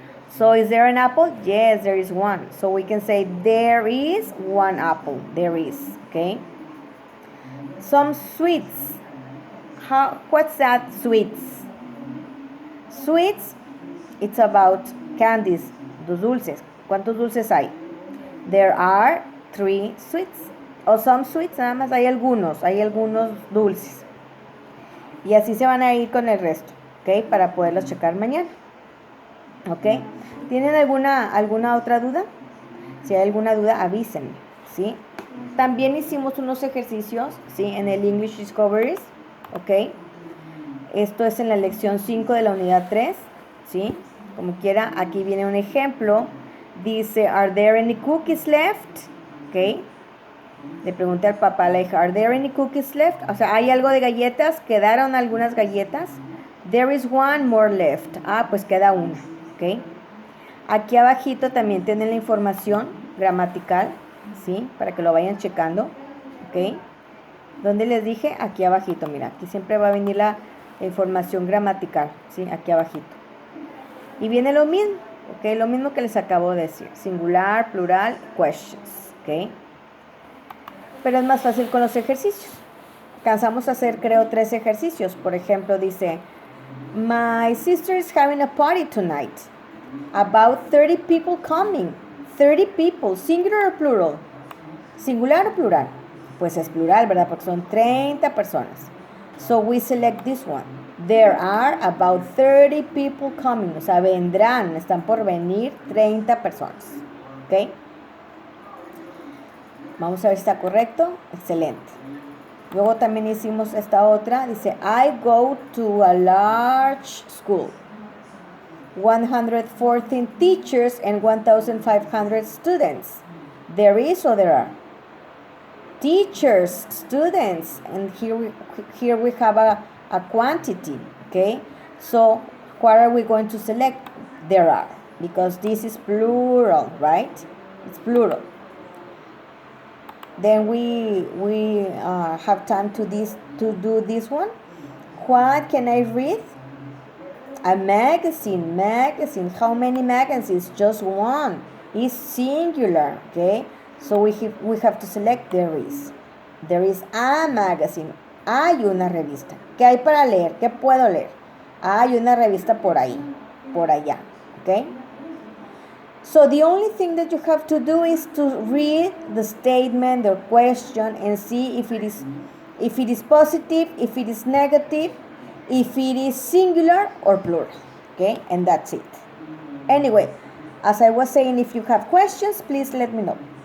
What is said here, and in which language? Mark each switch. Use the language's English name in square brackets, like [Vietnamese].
[English] So is there an apple? Yes, there is one. So we can say there is one apple. There is. Okay. Some sweets. What's that? Sweets. Sweets, it's about candies, [Spanish] los dulces. ¿Cuántos dulces hay? [English] There are 3 sweets. O some sweets, [Spanish] nada más hay algunos dulces. Y así se van a ir con el resto, ¿ok? Para poderlos checar mañana. ¿Ok? ¿Tienen alguna otra duda? Si hay alguna duda, avísenme, ¿sí? También hicimos unos ejercicios, ¿sí? En el English Discoveries, ¿ok? Esto es en la lección 5 de la unidad 3, ¿sí? Como quiera, aquí viene un ejemplo. Dice, [English] ¿are there any cookies left? [Spanish] ¿Ok? Le pregunté al papá, a la hija, [English] ¿are there any cookies left? [Spanish] O sea, ¿hay algo de galletas? ¿Quedaron algunas galletas? [English] There is one more left. [Spanish] Ah, pues queda una, ¿ok? Aquí abajito también tienen la información gramatical, ¿sí? Para que lo vayan checando, ¿ok? ¿Dónde les dije? Aquí abajito, mira, aquí siempre va a venir la información gramatical, ¿sí? Aquí abajito. Y viene lo mismo, Ok, lo mismo que les acabo de decir. [English] Singular, plural, questions. Ok. [Spanish] Pero es más fácil con los ejercicios. Alcanzamos a hacer, creo, 3 ejercicios. Por ejemplo, dice, [English] my sister is having a party tonight. About 30 people coming. 30 people, singular or plural? [Spanish] ¿Singular o plural? Pues es plural, ¿verdad? Porque son 30 personas. [English] So we select this one. There are about 30 people coming. [Spanish] O sea, vendrán, están por venir 30 personas. ¿Ok? Vamos a ver si está correcto. Excelente. Luego también hicimos esta otra. [English] Dice, I go to a large school. 114 teachers and 1,500 students. There is or there are? Teachers, students, and here we have a quantity, okay? So what are we going to select? There are, because this is plural, right? It's plural. Then we have time to do this one. What can I read? A magazine. How many magazines? Just one. It's singular, okay? So we have to select there is. There is a magazine. [Spanish] Hay una revista. ¿Qué hay para leer? ¿Qué puedo leer? Hay una revista por ahí, por allá, okay? [English] So the only thing that you have to do is to read the statement or question and see if it is positive, if it is negative, if it is singular or plural, okay? And that's it. Anyway, as I was saying, if you have questions, please let me know.